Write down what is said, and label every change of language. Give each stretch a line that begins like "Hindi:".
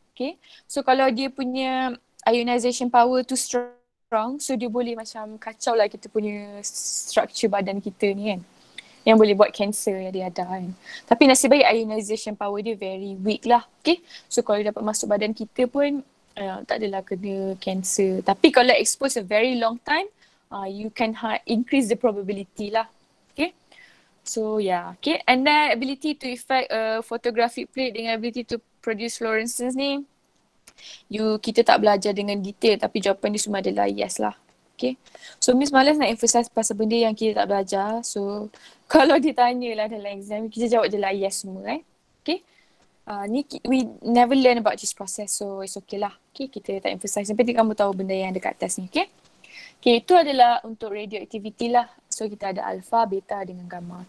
Malay: Okay. So, kalau dia punya ionization power tu strong, so dia boleh macam kacau lah kita punya structure badan kita ni kan. Yang boleh buat cancer yang dia ada kan. Tapi nasib baik ionization power dia
English: very weak
Malay: lah. Okay. So, kalau dapat masuk badan kita pun tak adalah kena cancer. Tapi kalau
English: expose a very long time, you can increase the probability lah. Okay. So yeah, okay. And then ability to effect a photographic plate dengan ability to produce fluorescence ni,
Malay: kita tak belajar dengan detail tapi jawapan dia semua adalah
English: yes lah. Okay.
Malay: So Miss malas nak emphasize pasal benda yang kita tak belajar. So kalau ditanya lah dalam exam, kita jawab je lah yes semua Okay.
English: Ni we never learn about this process, so it's okay lah.
Malay: Okay, kita tak emphasize. Yang penting kamu tahu benda yang dekat atas ni. Okay. Okay, itu adalah untuk radioactivity lah. So kita ada alpha, beta dengan gamma.